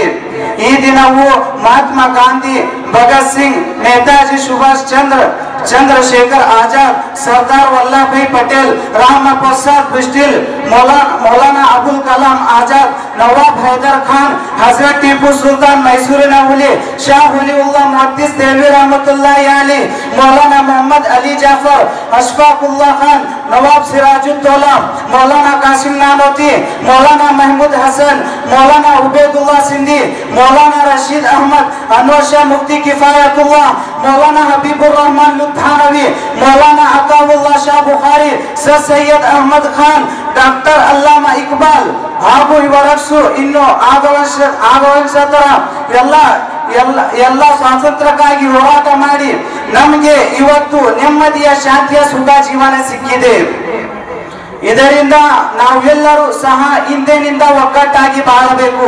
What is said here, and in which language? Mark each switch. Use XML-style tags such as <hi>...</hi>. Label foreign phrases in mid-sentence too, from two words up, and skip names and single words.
<kn>ಈ ದಿನವು ಮಹಾತ್ಮ ಗಾಂಧಿ, ಭಗತ್ ಸಿಂಗ್, ನೇತಾಜಿ ಸುಭಾಷ್ ಚಂದ್ರಶೇಖರ್ ಆಜಾದ್, ಸರ್ದಾರ್ ವಲ್ಲಭ ಭಾई ಪಟೇಲ್, ರಾಮ ಪ್ರಸಾದ್ ಬಿಸ್ಟಿಲ್, ಮೌಲಾನಾ ಅಬುಲ್ ಕಲಾಂ ಆಜಾದ್, ನವಾಬ್ ಹೈದರ್ ಖಾನ್, ಹಜರತ್ ಟಿಪ್ಪು ಸುಲ್ತಾನ್ ಮೈಸೂರಿನ ಹುಲಿ, ಶಾ ಹುಲಿಯುಲ್ಲಾ ಮುಹದ್ದಿಸ್ ದೇಲ್ವಿ ರಹಮತುಲ್ಲಾಹಿ ಅಲೈಹಿ, ಮೌಲಾನಾ ಮೊಹಮ್ಮದ್ ಅಲಿ ಜಾಫರ್, ಅಶ್ಫಾಕುಲ್ಲಾ ಖಾನ್, ನವಾಬ್ ಸಿರಾಜುದ್ದೌಲಾ, ಮೌಲಾನಾ ಕಾಸಿಂ ನಾನೋತಿ, ಮೌಲಾನಾ महमूद हसन, मौलाना उबैदुल्लाह सिंधी, मौलाना रशीद अहमद, अनवर शाह मुफ्ती किफायतुल्लाह, मौलाना हबीबुर रहमान लुधियानवी, मौलाना अताउल्लाह शाह बुखारी, सर सैयद अहमद खान, डॉक्टर अल्लामा इकबाल ಹಾಗೂ ಇವರಷ್ಟು ಇನ್ನು ಆಗಮಿಸತರ ಎಲ್ಲ ಸ್ವಾತಂತ್ರ್ಯಕ್ಕಾಗಿ ಹೋರಾಟ ಮಾಡಿ ನಮಗೆ ಇವತ್ತು ನೆಮ್ಮದಿಯ ಶಾಂತಿಯ ಸುಖ ಜೀವನ ಸಿಕ್ಕಿದೆ. ಇದರಿಂದ ನಾವೆಲ್ಲರೂ ಸಹ ಹಿಂದಿನಿಂದ ಒಗ್ಗಟ್ಟಾಗಿ ಬಾಳಬೇಕು.</kn>